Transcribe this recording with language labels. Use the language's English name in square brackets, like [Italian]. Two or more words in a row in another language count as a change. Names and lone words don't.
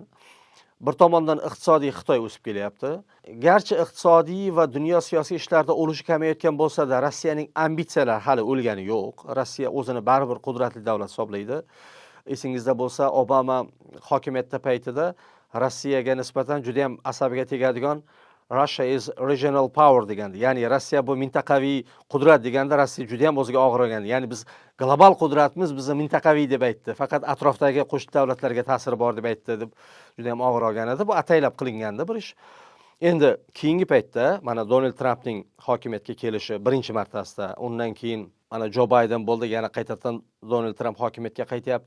[Uzbek] Bir tomondan iqtisodiy Xitoy o'sib kelyapti. Garchi iqtisodiy va dunyo siyosiy ishlarda ulushi kamayayotgan bo'lsa-da, Rossiyaning ambitsiyalari hali o'lgani yo'q. Rossiya o'zini baribir qudratli davlat hisoblaydi. Esingizda bo'lsa, Obama hokimiyatda paytida Rossiyaga nisbatan juda ham asabiga tegadigan [English] Russia is regional power [Uzbek] degandi. Ya'ni Rossiya bu mintaqaviy qudrat deganda Rossiya juda ham o'ziga og'ir olgandi. Ya'ni biz global qudratimiz bizni mintaqaviy deb aytdi. Faqat atrofdagi qo'shni davlatlarga ta'siri bor deb aytdi deb juda ham og'ir olgan edi. Bu ataylab qilingandi bir ish. Endi keyingi paytda mana Donald Trampning hokimiyatga kelishi birinchi martasida, undan keyin mana Joe Biden bo'ldi, yana qaytadan Donald Trump hokimiyatga qaytyapti.